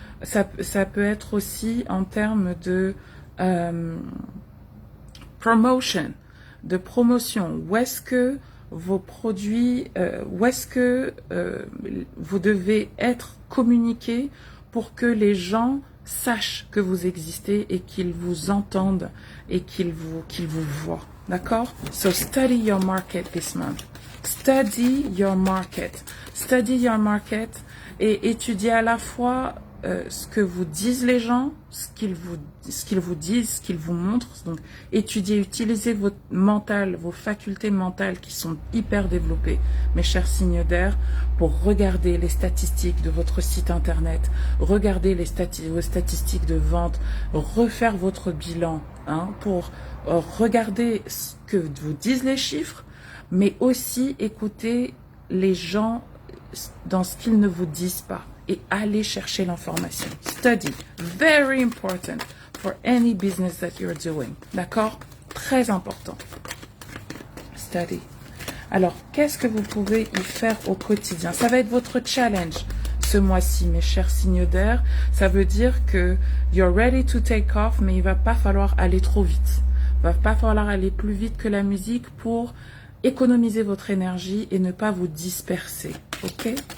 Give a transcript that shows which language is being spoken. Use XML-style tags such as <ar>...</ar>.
<fr>Ça peut être aussi en termes de promotion, de promotion. Où est-ce que vos produits, où est-ce que vous devez être communiqué pour que les gens sachent que vous existez et qu'ils vous entendent et qu'ils vous voient. D'accord?</fr> <en>So study your market this month. Study your market. Study your market</en> <fr>et étudier à la fois ce que vous disent les gens, ce qu'ils vous disent, ce qu'ils vous montrent. Donc, étudiez, utilisez votre mental, vos facultés mentales qui sont hyper développées, mes chers signes d'air, pour regarder les statistiques de votre site internet, regarder vos statistiques de vente, refaire votre bilan, pour regarder ce que vous disent les chiffres, mais aussi écouter les gens dans ce qu'ils ne vous disent pas. Et aller chercher l'information.</fr> <en>Study. Very important for any business that you're doing.</en> <fr>D'accord? Très important.</fr> <en>Study.</en> <fr>Alors, qu'est-ce que vous pouvez y faire au quotidien? Ça va être votre challenge ce mois-ci, mes chers signes d'air. Ça veut dire que</fr> <en>you're ready to take off,</en> <fr>mais il va pas falloir aller trop vite. Il va pas falloir aller plus vite que la musique pour économiser votre énergie et ne pas vous disperser. Ok?</fr>